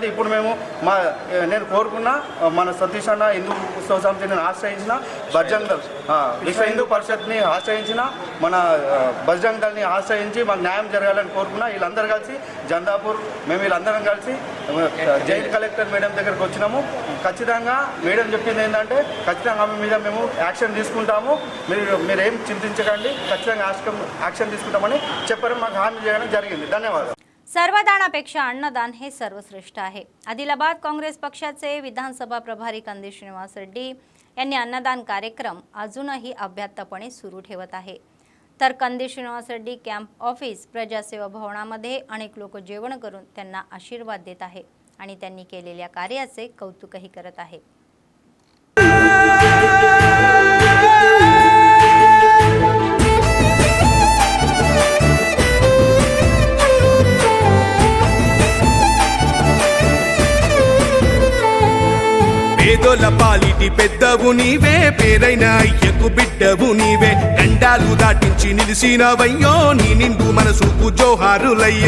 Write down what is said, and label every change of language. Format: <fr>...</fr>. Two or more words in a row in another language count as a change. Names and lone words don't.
<te>ఇప్పుడు మేము నేను కోరుకున్న మన సతీష్ అన్న హిందూ ఉత్సవ సమితిని ఆశ్రయించిన బజరంగ్ దళ్ విశ్వ హిందూ పరిషత్ని ఆశ్రయించిన మన బజరంగ్ దళని ఆశ్రయించి మాకు న్యాయం జరగాలని కోరుకున్నా. వీళ్ళందరూ కలిసి జందాపూర్ మేము వీళ్ళందరం కలిసి</te> <en>joint collector</en> <te>మేడం దగ్గరకు వచ్చినాము. ఖచ్చితంగా మేడం చెప్పింది ఏంటంటే ఖచ్చితంగా ఆమె మీద మేము యాక్షన్ తీసుకుంటాము, మీరేం చింతించకండి, ఖచ్చితంగా యాక్షన్ తీసుకుంటామని చెప్పారు. మాకు హామీ చేయడం జరిగింది.</te> <mr>धन्यवाद. सर्वदानापेक्षा अन्नदान हे सर्वश्रेष्ठ आहे. आदिलाबाद काँग्रेस पक्षाचे विधानसभा प्रभारी कंदी श्रीनिवास रेड्डी यांनी अन्नदान कार्यक्रम अजूनही अभ्यासपणे सुरू ठेवत आहे. तर कंदी श्रीनिवास रेड्डी</mr> <en>camp office</en> <mr>प्रजासेवा भवनामध्ये अनेक लोक जेवण करून त्यांना आशीर्वाद देत आहे आणि त्यांनी केलेल्या कार्याचे कौतुकही करत आहे.</mr> <te>పేదోల పాలిటి పెద్దవు నీవే, పేరైన అయ్యకు బిడ్డవు నీవే, గండాలు దాటించి నిలిసినవయ్యో, నీ నిండు మనసుకు జోహారులయ్యో.</te>